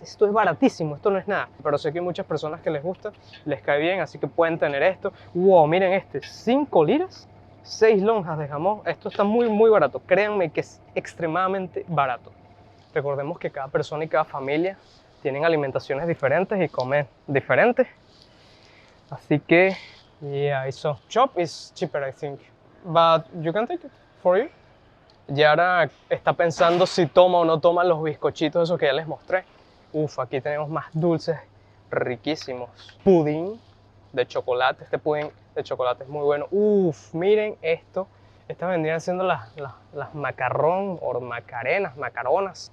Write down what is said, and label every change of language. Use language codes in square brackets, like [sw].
[es] Esto es baratísimo, esto no es nada. Pero sé que hay muchas personas que les gusta, les cae bien, así que pueden tener esto. Wow, miren este, 5 liras, 6 lonjas de jamón. Esto está muy, muy barato. Créanme que es extremadamente barato. Recordemos que cada persona y cada familia tienen alimentaciones diferentes y comen diferentes. Así que, [en] yeah, so shop is cheaper, I think. But you can take it for you. [es] Yara está pensando si toma o no toma los bizcochitos esos que ya les mostré. Uf, aquí tenemos más dulces riquísimos. Pudín de chocolate. Este pudín de chocolate es muy bueno. Uf, miren esto. Estas vendrían siendo las macarrón o macaronas.